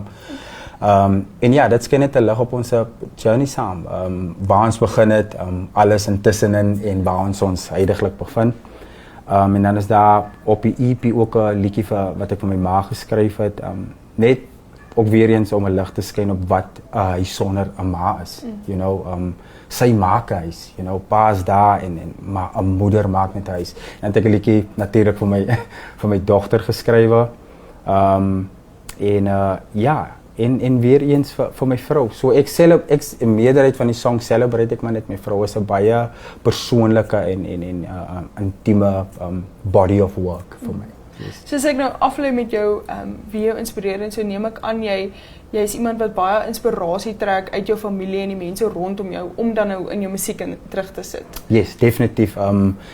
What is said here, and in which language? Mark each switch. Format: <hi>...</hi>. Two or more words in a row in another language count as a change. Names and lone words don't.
<af>En ja, dit skyn net 'n lig op ons journey saam. Waar ons begin het, alles intussenin en waar ons huidiglik bevind. En dan is daar op die EP ook 'n liedjie wat ek vir my ma geskryf het, net ook weer eens om 'n lig te skyn op wat hy sonder 'n ma is.</af> <en>You know,</en> <af>sy maak 'n huis,</af> <en>you know,</en> <af>pa's daar en maar 'n moeder maak net 'n huis. En dan het ek 'n liedjie natuurlik vir my dogter geskrywe. En weer eens vir my vrou. So ek in meerderheid van die song celebrate ek maar net my vrou is 'n baie persoonlike en intieme</af> <en>body of work</en> <af>vir my. Yes. Soos ek nou aflei met jou, wie jou inspireer en so neem ek aan jy is iemand wat baie inspirasie trek uit jou familie en die mense rondom jou om dan nou in jou musiek terug te sit. Yes, definitief.</af>